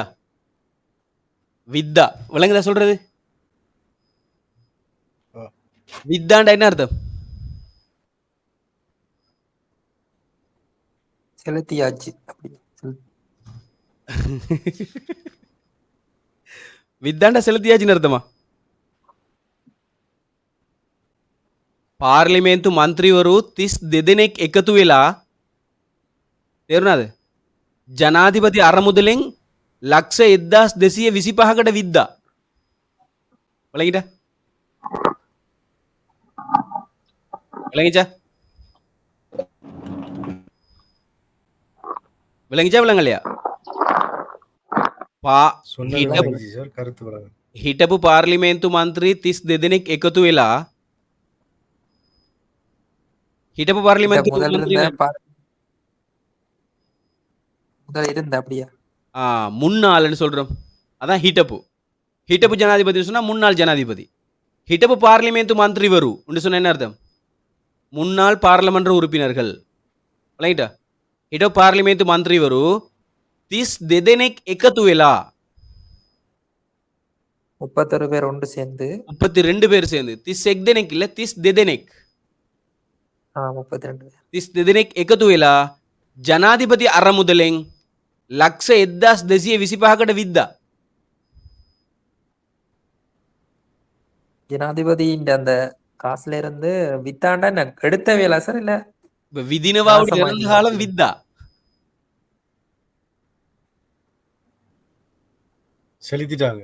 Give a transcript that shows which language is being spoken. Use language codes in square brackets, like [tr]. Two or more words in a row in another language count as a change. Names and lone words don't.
[ta] வித்தா. விளங்குதா சொல்றது? வித்தாண்டா என்ன அர்த்தம்? செலுத்தியாச்சு. வித்தாண்டா செலுத்தியாச்சுன்னு அர்த்தமா? [si] පාර්ලිමේන්තු මන්ත්‍රීවරු 32 දෙනෙක් එකතු වෙලා තේරුණාද? ජනාධිපති අරමුදලෙන් ලක්ෂ 1225කට විද්දා. [ta] விளங்கிட்டா? விளங்கிச்சா? விளங்கிச்சா விளங்கலையா? [si] හිටපු පාර්ලිමේන්තු මන්ත්‍රී 32 දෙනෙක් එකතු වෙලා හිටපු පාර්ලිමේන්තු මන්ත්‍රී [ta] முதல்ல இருந்த அப்படியா? முன்னாள்னு சொல்றோம். அதான் ஹிட்டப்பு. [si] හිටපු ජනාධිපති [ta] சொன்னா முன்னாள் ஜனாதிபதி. [si] හිටපු පාර්ලිමේන්තු මන්ත්‍රී [ta] வரும் சொன்ன என்ன அர்த்தம்? முன்னாள் பாராளுமன்ற உறுப்பினர்கள். விளங்கிட்டா? [si] හිට පාර්ලිමේන්තු මන්ත්‍රීවරු 32 දෙනෙක් එකතු වෙලා [ta] 31 பேர் ஒன்று சேர்ந்து 32 பேர் சேர்ந்து 31 දෙනෙක් இல்ல 32 දෙනෙක් 32 பேர் [si] 32 දෙනෙක් එකතු වෙලා ජනාධිපති අරමුදලෙන් ලක්ෂ 1225කට විද්දා. [ta] ஜனாதிபதியின் அந்த காசுல இருந்து வித்தாண்டா என்ன எடுத்த வேலை சார் இல்ல இப்ப விதினவாவுடைய நாசமாக்கி இறந்த காலம் மாத்தி. வித்தா. செலுத்திட்டாங்க.